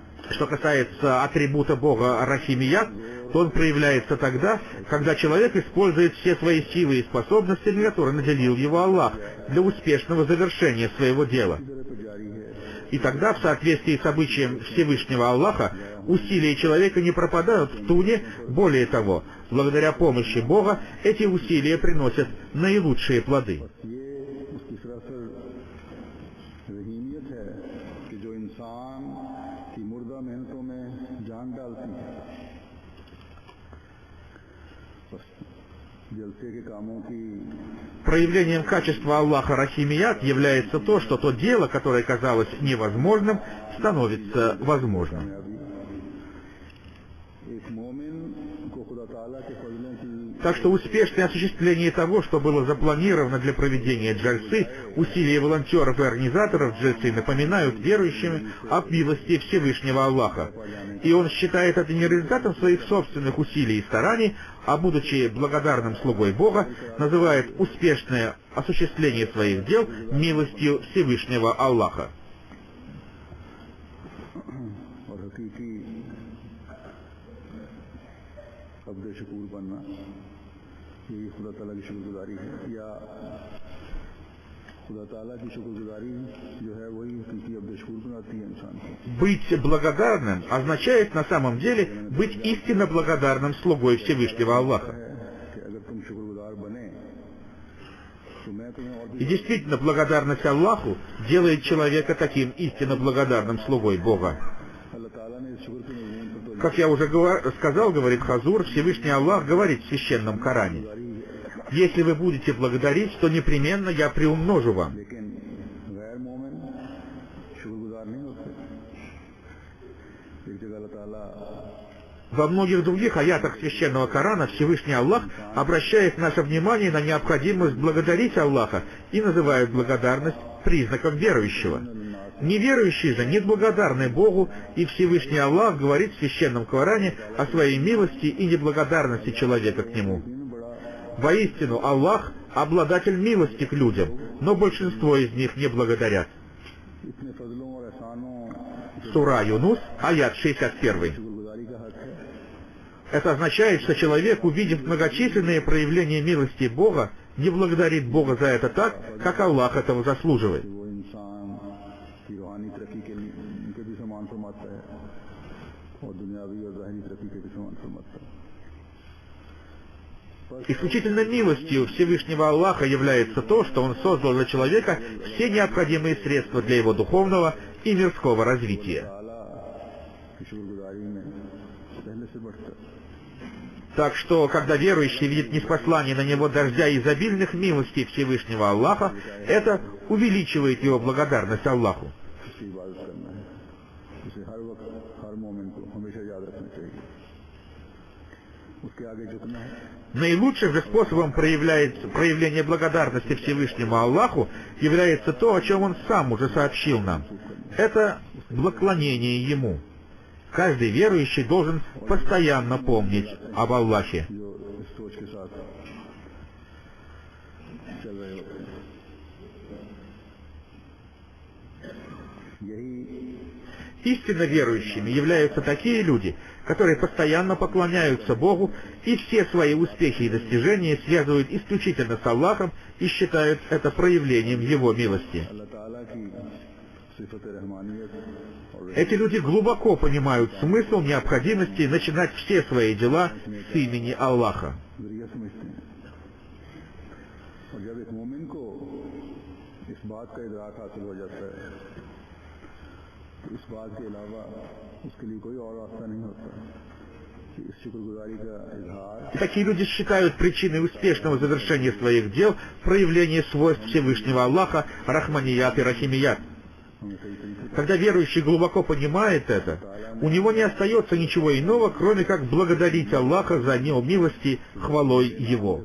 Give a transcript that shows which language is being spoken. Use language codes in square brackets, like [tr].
[ru] Что касается атрибута Бога Рахимият, то он проявляется тогда, когда человек использует все свои силы и способности, которые наделил его Аллах, для успешного завершения своего дела. И тогда, в соответствии с обычаем Всевышнего Аллаха, Усилия человека не пропадают в туне, более того, благодаря помощи Бога эти усилия приносят наилучшие плоды. [hi] ये उसकी सरासर रहीमियत है कि जो इंसान की मुर्दा मेहनतों में जान डालती है। बस जलसे के कामों की [ru] Проявлением качества Аллаха Рахимият является то, что то дело, которое казалось невозможным, становится возможным. [hi] एक मोमिन को खुदा ताला के फजलों की [ru] Так что успешное осуществление того, что было запланировано для проведения джальсы, усилия волонтеров и организаторов джальсы напоминают верующим об милости Всевышнего Аллаха. И он считает это не результатом своих собственных усилий и стараний, а будучи благодарным слугой Бога, называет успешное осуществление своих дел милостью Всевышнего Аллаха. [hi] और हकीकी अब्द शकूर बनना यही खुदा ताला की शुक्रगुजारी है, या खुदा ताला की शुक्रगुजारी जो है वही हकीकी अब्द शकूर बनाती है इंसान को। [ru] Быть благодарным означает на самом деле быть истинно благодарным слугой Всевышнего Аллаха. [hi] कि अगर तुम शुक्रगुजार बने तो मैं तुम्हें और भी [ru] И действительно, благодарность Аллаху делает человека таким истинно благодарным слугой Бога. [hi] अल्लाह ताला ने इस शुक्र के मज़मून पर तो [ru] Как я уже сказал, говорит Хазур, Всевышний Аллах говорит в Священном Коране: «Если вы будете благодарить, то непременно я приумножу вам». [hi] लेकिन गैर मोमिन शुक्रगुजार नहीं होते। एक जगह अल्लाह ताला [ru] Во многих других аятах Священного Корана Всевышний Аллах обращает наше внимание на необходимость благодарить Аллаха и называет благодарность признаком верующего. Неверующие же не благодарны Богу, и Всевышний Аллах говорит в Священном Коране о своей милости и неблагодарности человека к Нему. Воистину, Аллах – обладатель милости к людям, но большинство из них не благодарят. [hi] इतने फजलों और एहसानों [ru] Сура Юнус, аят 61. [hi] शुक्रगुजारी का हक है। [ru] Это означает, что человек, увидев многочисленные проявления милости Бога, не благодарит Бога за это так, как Аллах этого заслуживает. [hi] वो इंसान की रूहानी तरक्की के लिए उनके भी समान फरमाता है और दुनियावी और ज़ाहिरी तरक्की के भी समान फरमाता है। [ru] Исключительно милостью Всевышнего Аллаха является то, что Он создал для человека все необходимые средства для его духовного и мирского развития. [hi] ताला की शुक्रगुजारी में पहले से बढ़ता है। [ru] Так что, когда верующий видит ниспослание на него дождя изобильных милостей Всевышнего Аллаха, это увеличивает его благодарность Аллаху. [hi] उसकी इबादत करना है, उसे हर वक्त हर मोमिन को हमेशा याद रखना चाहिए। उसके आगे झुकना है। [ru] Наилучшим же способом проявления благодарности Всевышнему Аллаху является то, о чем Он сам уже сообщил нам. Это поклонение Ему. Каждый верующий должен постоянно помнить об Аллахе. [hi] जो इस सोच के साथ चल रहे होते हैं। यही [ru] Истинно верующими являются такие люди, которые постоянно поклоняются Богу и все свои успехи и достижения связывают исключительно с Аллахом и считают это проявлением Его милости. [hi] अल्लाह ताला की सिफत रहमानियत और [ru] Эти люди глубоко понимают смысл необходимости начинать все свои дела с имени Аллаха. [hi] जरिया समझते हैं। और जब एक मोमिन को इस बात का इदराक हासिल हो जाता है तो इस बात के अलावा उसके लिए कोई और रास्ता नहीं होता कि इस शुक्रगुजारी का इजहार [ru] И такие люди считают причиной успешного завершения своих дел проявление свойств Всевышнего Аллаха Рахманият и Рахимият. [hi] हमें सही तरीके [ru] Когда верующий глубоко понимает это, у него не остается ничего иного, кроме как благодарить Аллаха за него милости хвалой Его.